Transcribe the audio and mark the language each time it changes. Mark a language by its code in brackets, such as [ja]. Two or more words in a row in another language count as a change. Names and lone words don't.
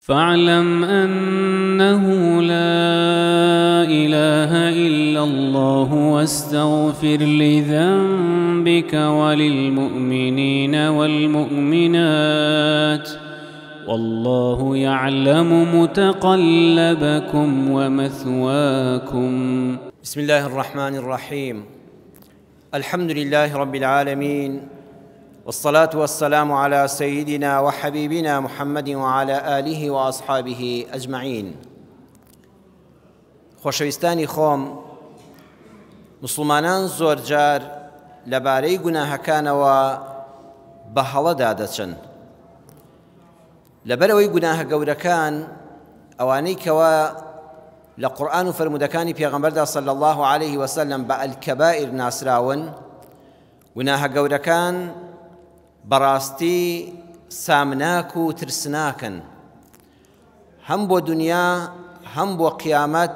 [ar] فاعلم أنه لا إله إلا الله واستغفر لذنبك وللمؤمنين والمؤمنات والله يعلم متقلبكم ومثواكم. بسم الله الرحمن الرحيم. الحمد لله رب العالمين، والصلاة والسلام على سيدنا وحبيبنا محمد وعلى آله وأصحابه أجمعين. [ckb] خۆشەویستانی خۆم، مسلمانان زۆر جار لەبارەی گوناهەکانەوە بە هەڵەدا دەچن. لەبەرەوەی گوناهە گەورەکان ئەوانەی کەوا لە قورئان و فەرمودەکانی پێغەمبەردا [ar] صلی الله عليه وسلم [ckb] بە ئەلکەبائر ناسراون، گوناهە گەورەکان بەڕاستی سامناک و ترسناکن، هەم بۆ دنیا هەم بۆ قیامەت.